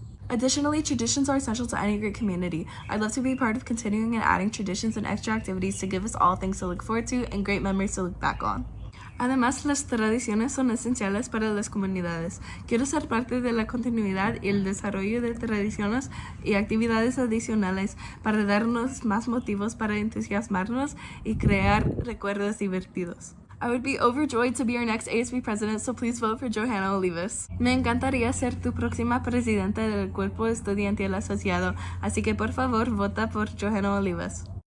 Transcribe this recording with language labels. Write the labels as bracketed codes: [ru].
[en] Additionally, traditions are essential to any great community. I'd love to be part of continuing and adding traditions and extra activities to give us all things to look forward to and great memories to look back on. [es] Además, las tradiciones son esenciales para las comunidades. Quiero ser parte de la continuidad y el desarrollo de tradiciones y actividades adicionales para darnos más motivos para entusiasmarnos y crear recuerdos divertidos. [en] I would be overjoyed to be your next ASB president, so please vote for Johanna Olivas. [es] Me encantaría ser tu próxima presidenta del Cuerpo Estudiantil Asociado, así que por favor vota por Johanna Olivas.